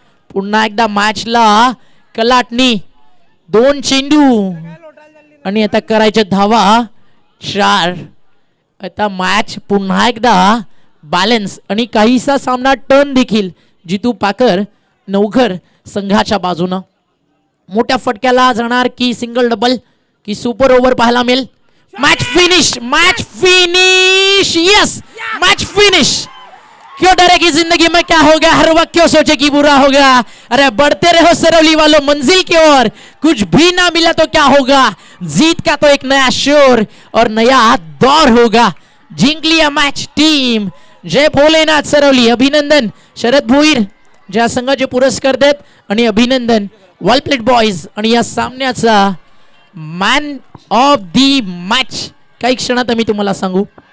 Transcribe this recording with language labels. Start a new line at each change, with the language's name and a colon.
Marathi: पुन्हा एकदा मॅचला कलाटणी. 2 चेंडू आणि आता करायचे धावा 4. आता मॅच पुन्हा एकदा बॅलन्स आणि काहीसा सामना टर्न देखील जितू पाकर नवघर संघाच्या बाजूनं. मोठ्या फटक्याला जाणार की सिंगल डबल की सुपर ओव्हर पाहायला मिळेल.
English: Match finish, match finish, yes match finish.
Hindi: क्यों डरे कि जिंदगी में क्या होगा, हर वक्त क्यों सोचे कि बुरा होगा. अरे बढ़ते रहो सरौली वालों मंजिल की ओर. कुछ भी ना मिला तो क्या होगा, जीत का तो एक नया शोर और नया दौर होगा. जिंक लिया मैच टीम. जय भोलेनाथ सरौली.
Marathi: अभिनंदन शरद भोईर ज्या संघाचे पुरस्कार देत आणि अभिनंदन
English: Well played boys.
Marathi: आणि या सामन्याचा मॅन ऑफ दी मॅच काही क्षणात आम्ही तुम्हाला सांगू.